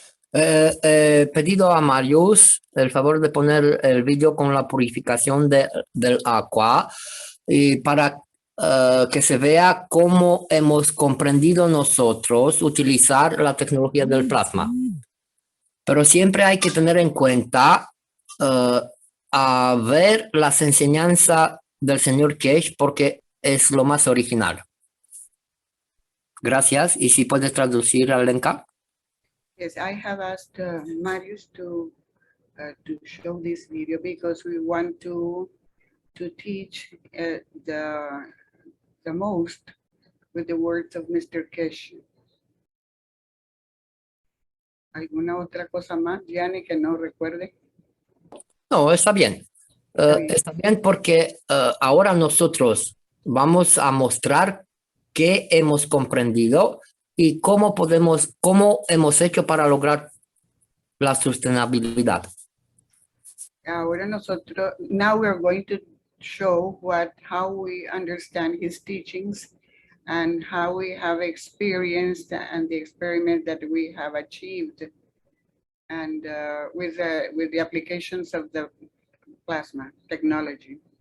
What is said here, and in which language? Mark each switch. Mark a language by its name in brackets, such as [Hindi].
[Spanish] Pedido a Marius el favor de poner el video con la purificación del agua y para que se vea cómo hemos comprendido nosotros utilizar la tecnología del plasma. Pero siempre hay que tener en cuenta a ver las enseñanzas del señor Kesh porque es lo más original. Gracias. ¿Y si puedes traducir, Alenka? [English] Yes, I have asked Marius to show this video because we want to teach the most with the words of Mr. Kesh. [Spanish] ¿Alguna otra cosa más, Gianni, que no recuerde? No, está bien. Está bien porque ahora nosotros vamos a mostrar qué hemos comprendido y cómo hemos hecho para lograr la sostenibilidad. Ahora nosotros, [English] now we're going to show how we understand his teachings and how we have experienced and the experiment that we have achieved and with the applications of the plasma technology.